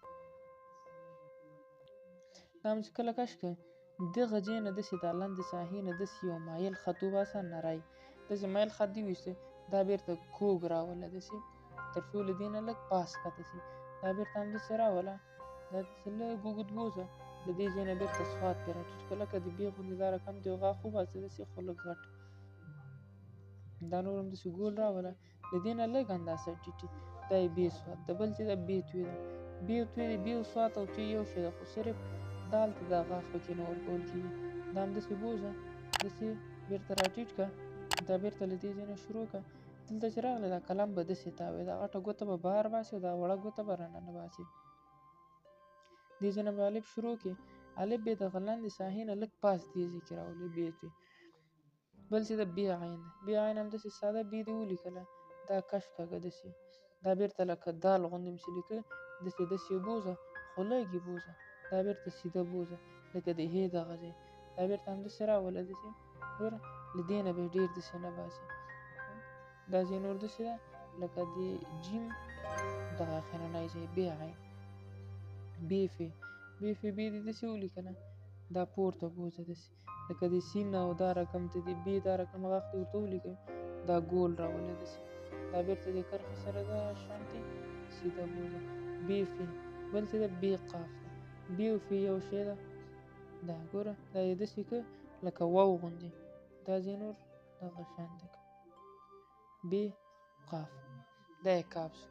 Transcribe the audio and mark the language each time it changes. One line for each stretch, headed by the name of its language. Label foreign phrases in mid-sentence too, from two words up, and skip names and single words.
Pashto: دا هم چې کله کش کړه، دغه ځای نه داسې دا لندې ساحې نه داسې یو مایل خط وباسه نری، داسې مایل خط دې وایسته، دا بېرته کوږ راوله داسې، تر څو له دې نه لږ پاس ښکته شي، دا بېرته همداسې راوله، دا داسې لږ اوږد بوځه، له دې ځای نه بېرته صاد پرې راټیټ کړه، لکه د ب غوندې دا رقم ته یو غاښ وباسه داسې، خو لږ غټ. دا نور هم داسې ګول راوله، له دې نه لږ اندازه ټیټې، دا یې ب صاد ده. بل چې دا ب توی ده، ب توی د ب او صاد او توی یو شی ده، خو صرف دال ته دا غاښ پکې نه ورکول کېږي. دا همداسې بوځه، داسې بېرته راټیټ کړه، دا بېرته له دې ځای نه شروع کړه، دلته چې راغلې دا قلم به داسې تاووې، دا غټه ګوته به بهر باسي او دا وړه ګوته به راننه باسي. دې ځای نه به الف شروع کړې، الف به یې دغه لاندې ساحې نه لږ پاس دې ځای کې راولئ، ب توی. بل چې د ب عین ده، ب عین هم داسې ساده ب دې ولیکله، دا کش کږه داسې، دا بېرته لکه دال غوندې م چې لیکه داسې یې بوځه، خو لږ یې بوځه، دا بېرته سیده بوځه، لکه د ه دغه ځای، دا بېرته همداسې راوله داسې. ګوره له دې نه به یې ډېر داسې نه باسي. دا ځای نور داسې ده لکه د جیم دغه اخرنی ځای ب عین. ب ف ب دې داسې ولیکله، دا پورته بوځه داسې، لکه د سین او دا رقم ته د ب دا رقم غاښ ته ورته ولیکئ، دا ګول راوله داسې، دا بېرته د کرښې سره دغه شانتې سیده بوځه، ب ف. بل چې د ب قاف ده، ب او ف یو شی ده، دا ګوره دا یې داسې که لکه واو غوندې، دا ځای نور دغه شانته که ب قاف، دا یې کاف شو.